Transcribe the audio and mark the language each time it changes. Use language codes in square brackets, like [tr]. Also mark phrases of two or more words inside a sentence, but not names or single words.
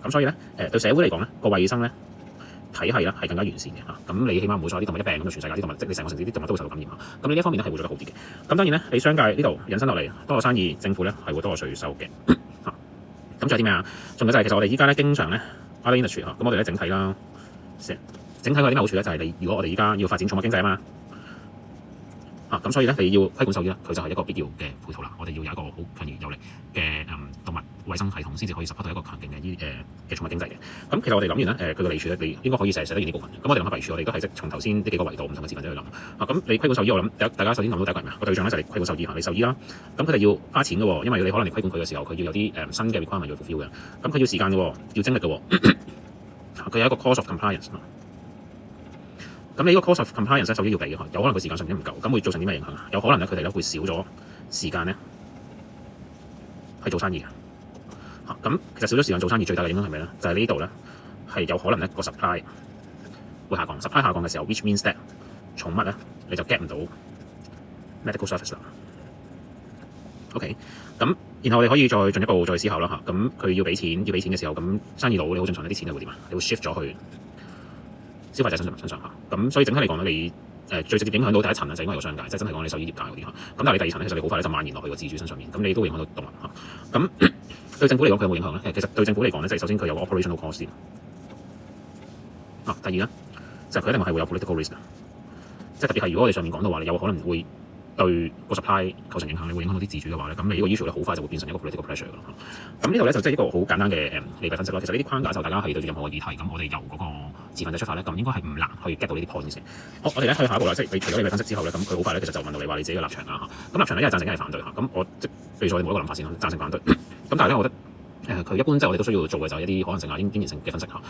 [yue] 咁所以咧對社會嚟講咧，個衞生咧體系咧係更加完善嘅嚇。咁你起碼唔會所有啲動物一病咁就全世界啲動物，即係你成個城市啲動物都會受到感染嚇。咁你呢一方面咧係會做得好啲嘅。咁當然咧，你商界呢度引申落嚟多個生意，政府咧係會多個稅收嘅嚇。咁仲有啲咩啊？仲有就係其實我哋依家咧經常咧 [en] other industry [yue] 嚇，咁我哋咧整體啦，整體有啲咩好處咧？就係你如果我哋依家要發展寵物經濟啊嘛， 咁所以咧，你要規管獸醫咧，佢就係一個必要嘅配套啦。我哋要有一個好強而有力嘅動物衞生系統，先至可以 support 到一個強勁嘅寵物經濟嘅。咁其實我哋諗完咧，佢個利處咧，你應該可以寫得完呢部分。咁我哋諗下弊處，我哋都係即從頭先呢幾個維度唔同嘅字份都去諗。咁你規管獸醫，我諗大家首先諗到第一個係咩啊？個對象咧就係規管獸醫你獸醫啦。咁佢哋要花錢嘅喎，因為你可能你規管佢嘅時候，佢要有啲新嘅 requirement 要 fulfill 嘅。咁佢要時間嘅喎，要精力嘅喎。佢有一個 [en] cost of compliance。 [yue] 咁你呢個 [en] cost of compliance [yue] 咧，獸醫要俾嘅，有可能佢時間上面唔夠，咁會造成啲咩影響啊？有可能咧，佢哋咧會少咗時間咧去做生意嘅。咁其實少咗時間做生意最大嘅影響係咩咧？就係呢度咧係有可能咧個 supply 會下降。supply 下降嘅時候 ， [en] which means that [yue] 寵物咧你就 get 唔到 [en] medical service [yue] 啦。OK， 咁然後我哋可以再進一步再思考啦嚇。咁佢要俾錢嘅時候，咁生意佬你好正常，啲錢就會點啊？你會 shift 咗去消費者身上嚇。咁所以整體嚟講咧，你最直接影響到第一層就應該係個商界，即係真係講你獸醫業界嗰啲嚇。咁但係你第二層咧，其實你好快咧就蔓延落去個自主身上面，咁你都會影響到動物嚇。咁對政府嚟講，佢有冇影響咧？其實對政府嚟講咧，即係首先佢有個 [en] operational cost [yue] 先。第二咧就佢一定係會有 [en] political risk [yue] 嘅，即係特別係如果我哋上面講到話，你有可能會對個 supply 構成影響，你會影響到啲自主嘅話咧，咁你呢個 issue 咧好快就會變成一個 [en] political pressure [yue] 㗎啦。咁呢度咧就即係一個好簡單嘅利弊分析咯。其實呢啲框架就大家係對住任何嘅議題，咁我哋由嗰個自份者出發咧，咁應該係唔難去 get 到呢啲 point 先。好，我哋咧去下一步啦，即係你除咗利弊分析之後咧，咁佢好快咧其實就問到你話你自己嘅立場啦嚇。咁立場咧一係贊成一係反對嚇。咁我即係譬如我哋冇一個諗法先啦，贊成反對。咁但係咧，我覺得佢一般即係我哋都需要做嘅就係一啲可能性啊、天然性嘅分析嚇。